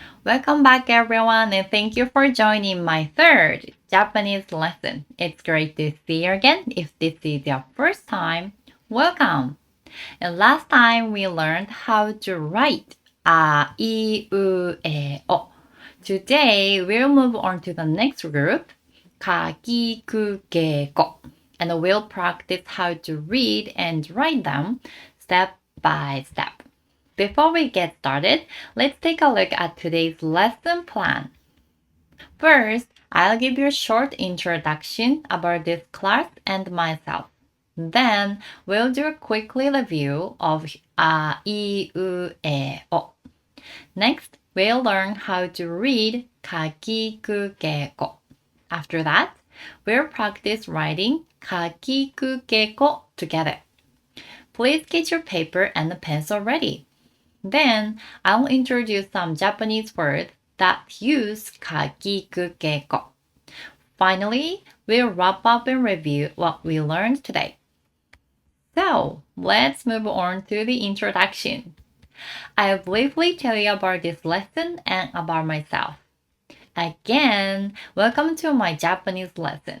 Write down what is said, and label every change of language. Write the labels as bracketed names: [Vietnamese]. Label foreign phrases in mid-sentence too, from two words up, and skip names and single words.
[English] Welcome back, everyone, and thank you for joining my third Japanese lesson. It's great to see you again. If this is your first time, welcome. And last time we learned how to write a, I, U, E, O. Today we'll move on to the next group, ka, ki, ku, ke, ko. And we'll practice how to read and write them step by step. Before we get started, let's take a look at today's lesson plan. First, I'll give you a short introduction about this class and myself. Then, we'll do a quick review of a, I, U, E, O. Next, we'll learn how to read ka, ki, ku, ke, ko. After that, we'll practice writing ka, ki, ku, ke, ko together. Please get your paper and a pencil ready. Then, I'll introduce some Japanese words that use ka, ki, ku, ke, ko. Finally, we'll wrap up and review what we learned today. So, let's move on to the introduction. I'll briefly tell you about this lesson and about myself. Again, welcome to my Japanese lesson.